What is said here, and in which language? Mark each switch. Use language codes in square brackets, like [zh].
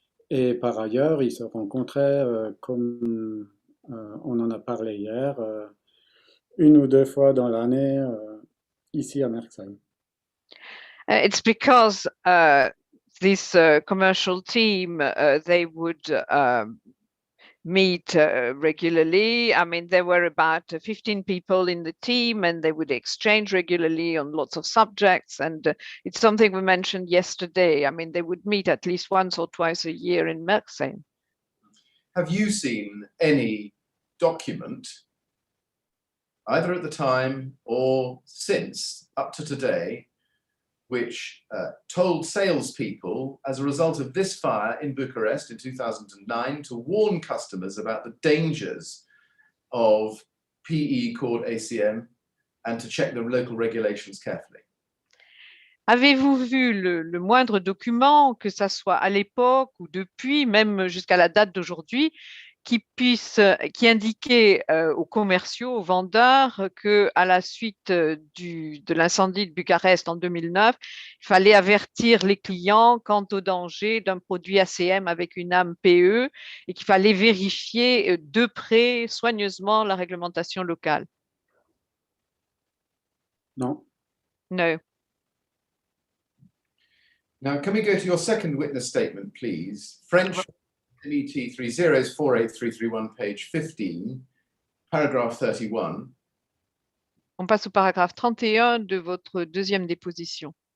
[fr] Et par ailleurs, ils se rencontraient, comme on en a parlé hier, une ou deux fois dans l'année ici à Merksheim. [en] It's because this commercial team, they would meet regularly. I mean, there were about 15 people in the team and they would exchange regularly on lots of subjects. And it's something we mentioned yesterday. I mean, they would meet at least once or twice a year in Merksheim. Have you seen any document, either at the time or since up to today, which told salespeople, as a result of this fire in Bucharest in 2009, to warn customers about the dangers of PE called ACM and to check the local regulations carefully? [fr] Avez-vous vu le moindre document, que ça soit à l'époque ou depuis, même jusqu'à la date d'aujourd'hui, qui indiquait aux commerciaux, aux vendeurs, qu'à la suite de l'incendie de Bucarest en 2009, il fallait avertir les clients quant au danger d'un produit ACM avec une âme PE et qu'il fallait vérifier de près, soigneusement, la réglementation locale? Non. [en] No. Now, can we go to your second witness statement, please? French MET 30483331, page 15. paragraph 31, [fr] On passe au paragraphe 31 de votre deuxième déposition.